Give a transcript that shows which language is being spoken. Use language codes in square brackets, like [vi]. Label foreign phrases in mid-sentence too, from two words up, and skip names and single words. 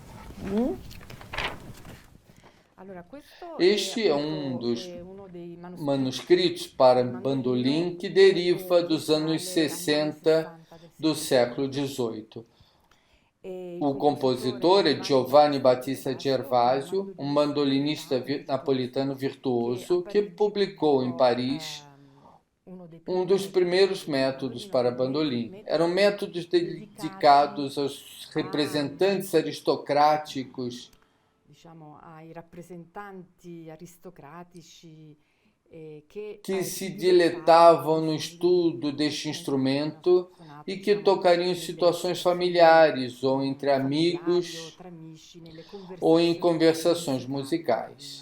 [pt] Este é um dos manuscritos para bandolim que deriva dos anos 60 do século XVIII. O compositor é Giovanni Battista Gervasio, um bandolinista napolitano virtuoso que publicou em Paris um dos primeiros métodos para bandolim. Eram métodos dedicados aos representantes aristocráticos que se diletavam no estudo deste instrumento e que tocariam em situações familiares ou entre amigos ou em conversações musicais.